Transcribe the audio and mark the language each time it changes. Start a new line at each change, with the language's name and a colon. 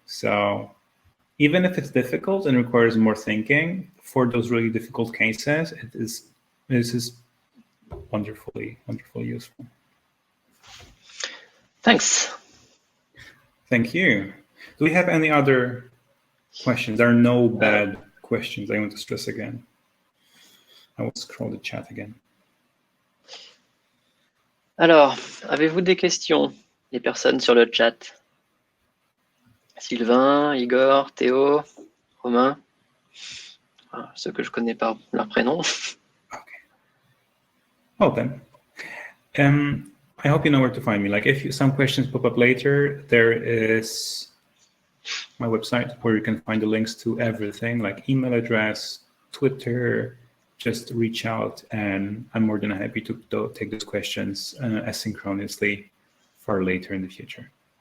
English: So even if it's difficult and requires more thinking, for those really difficult cases, this is wonderfully useful. Thanks. Thank you. Do we have any other questions? There are no bad questions. I want to stress again. I will scroll the chat again.
French: Alors, avez-vous des questions, les personnes sur le chat? Sylvain, Igor, Théo, Romain, ceux que je connais par leur prénom.
English: Okay. Well then, I hope you know where to find me. If some questions pop up later, there is my website where you can find the links to everything, like email address, Twitter. Just reach out, and I'm more than happy to take those questions asynchronously for later in the future.